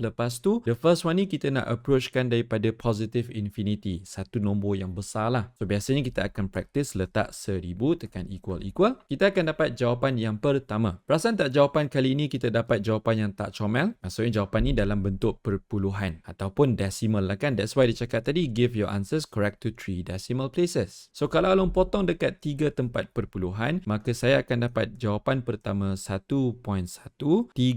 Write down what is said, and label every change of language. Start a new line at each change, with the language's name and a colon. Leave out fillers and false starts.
Malay: Lepas tu,
English: the first one
Malay: ni kita nak approachkan daripada positive infinity. Satu nombor yang besar lah. So, biasanya kita akan practice letak 1000, tekan equal. Kita akan dapat jawapan yang pertama. Perasan tak jawapan kali ini kita dapat jawapan yang tak comel? Maksudnya jawapan ni dalam bentuk perpuluhan ataupun decimal lah kan.
English: That's why
Malay: dia cakap tadi
English: give your answers correct to 3 decimal places.
Malay: So kalau Along potong dekat 3 tempat perpuluhan, maka saya akan dapat jawapan pertama 1.135.